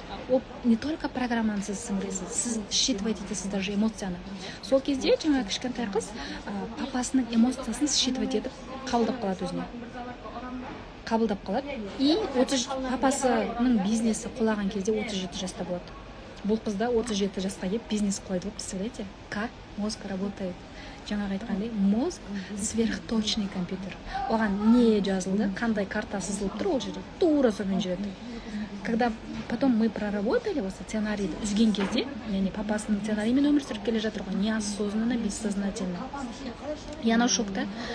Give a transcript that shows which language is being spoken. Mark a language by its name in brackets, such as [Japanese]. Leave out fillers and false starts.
[Kazakh] Ол [Russian] не только [Kazakh] программаны сіз сіңіресіз, сіз [Russian] считывать [Kazakh] етесіз [Russian] даже [Kazakh] эмоцияны. Сол кезде жаңа кішкентай қыз папасының эмоциясын [Russian] считывать [Kazakh] етіп қабылдап қалады өзіне. Қабылдап қалады. И папасының бизнесі құлаған кезде 37 жаста болады. Бұл қызда 37 жасқа келіп бизнес құлайды. [Russian] Представляете, как мозг работает? [Kazakh] Жаңағы айтқандай, [Russian] мозг сверхточный компьютер. [Kazakh] Оған не жазылды, қандай карта сызылып тұр, ол жерде тура сонымен жүреді. [Russian] Когда потом мы проработали [Kazakh] осы сценарийді үзген кезде, яғни папасының сценариймен өмір сүріп келе жатыр ғой, [Russian] неосознанно, бессознательно. И она в [Kazakh] шокта.